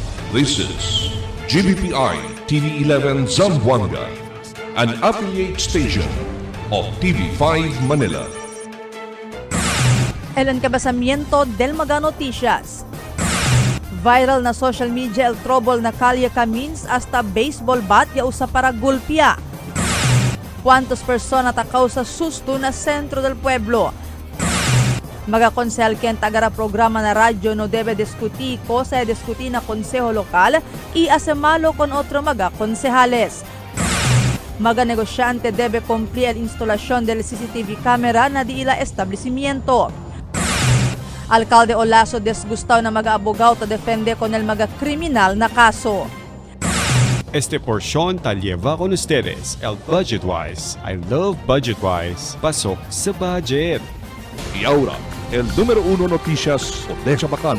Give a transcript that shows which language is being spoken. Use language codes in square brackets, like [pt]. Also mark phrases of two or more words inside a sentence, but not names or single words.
[en] This is GBPI TV11 Zamboanga, an affiliate station of TV5 Manila. [cbk] El encabezamiento del Maga Noticias. Viral na [en] social media [cbk] el trouble na Kalye Camins hasta [en] baseball bat [cbk] ya usa para gulpia. ¿Cuántos personas atakaw sa susto na sentro del pueblo? Magakonsehal ken tagara programa na radyo no debe diskuti ko sa diskuti na konseho lokal y asemalo con otro magakonsehales. Mga negosyante debe cumplir el instalasyon del [en] CCTV camera [cbk] na di ila establecimiento. Alcalde Olaso desgustaw na mag-aabogaw ta defende con el mga kriminal na kaso. Este porción ta lleva con ustedes el Budgetwise. [en] I love Budgetwise. [tl] Pasok sa budget. [cbk] Y ahora, el número 1 noticias de Chabacano.